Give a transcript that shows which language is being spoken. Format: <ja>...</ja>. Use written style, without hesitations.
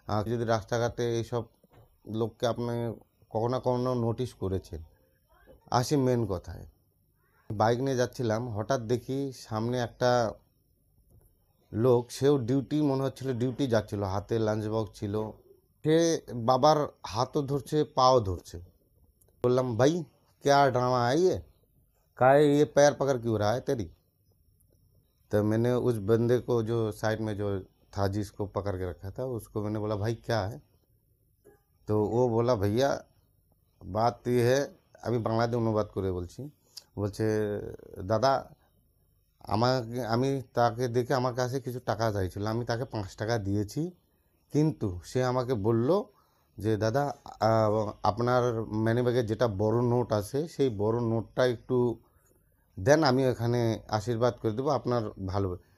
<bn>যদি রাস্তাঘাটে এইসব লোককে আপনি কখনো না কখনো নোটিশ করেছেন। আসি মেন কথায়, বাইক নিয়ে যাচ্ছিলাম, হঠাৎ দেখি সামনে একটা লোক, সেও ডিউটি মনে হচ্ছিল ডিউটি যাচ্ছিল, হাতে লাঞ্চ বক্স ছিল। সে বাবার হাতও ধরছে পাও ধরছে।</bn> <hi>बोलला भाई क्या ड्रामा है ये, का है ये पैर पकड़ क्यों रहा है तेरी। तो मैंने उस बंदे को जो साइड में जो था जिसको पकड़ के रखा था उसको मैंने बोला भाई क्या है। तो वो बोला भैया बात ये है,</hi> <bn>আমি বাংলাতে অনুবাদ করে বলছি। বলছে দাদা আমাকে, আমি তাকে দেখে আমার কাছে কিছু টাকা চাইছিল, আমি তাকে 5 টাকা দিয়েছি, কিন্তু সে আমাকে বলল যে দাদা আপনার মানি ব্যাগে যেটা বড় নোট আছে সেই বড় নোটটা একটু দেন, আমি এখানে আশীর্বাদ করে দেবো আপনার ভালো।</bn>